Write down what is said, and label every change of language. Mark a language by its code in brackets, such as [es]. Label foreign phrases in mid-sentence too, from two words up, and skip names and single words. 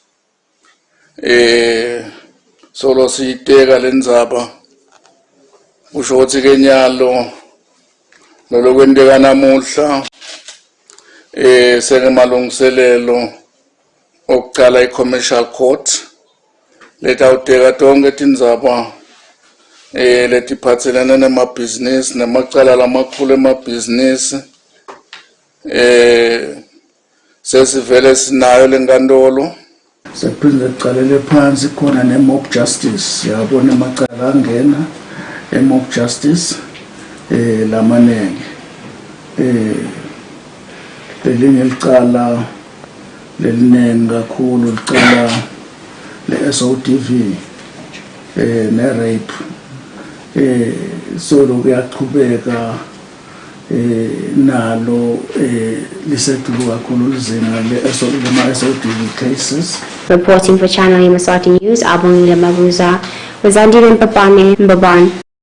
[ss] solo siyiteka lendzaba usho ukuthi ke nyalo lokwenteka namuhla sekemalungiselelo okuqala i- [en] commercial court [ss] letawuteka tonke tindzaba letiphatselene nemabhizinisi nemacala lamakhulu emabhizinisi sesivele sinayo lenkantolo sephinde siqalele phansi khona ne- [en] mob justice [ss] yabona amacala angena e- [en] mob justice [ss] lamanenge lelinye licala lelinengi kakhulu licala le-SODV ne-rape solo kuyaqhubeka nalo lisedulu kakhulu lizinga le- [en] SODV cases. Reporting for Channel Yemaswati News, Abongile Mabuza, Wazandile Mpapane, Mbaban.